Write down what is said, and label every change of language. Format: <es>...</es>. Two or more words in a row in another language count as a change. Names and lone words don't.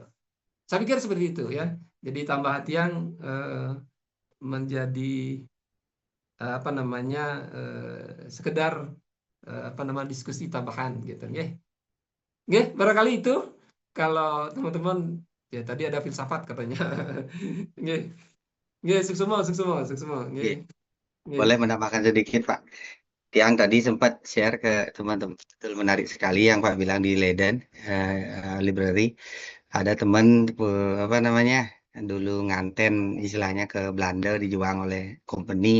<id>Saya pikir seperti itu ya. Jadi tambah Tiang menjadi sekedar diskusi tambahan gitu nggih. Nggih, barangkali itu kalau teman-teman ya tadi ada filsafat katanya. Nggih. Nggih, sukses semua. Nggih. Boleh menambahkan sedikit, Pak. Tiang tadi sempat share ke teman-teman. Betul menarik sekali yang Pak bilang di Leiden Library. Ada teman dulu nganten istilahnya ke Belanda dijual oleh company.</id>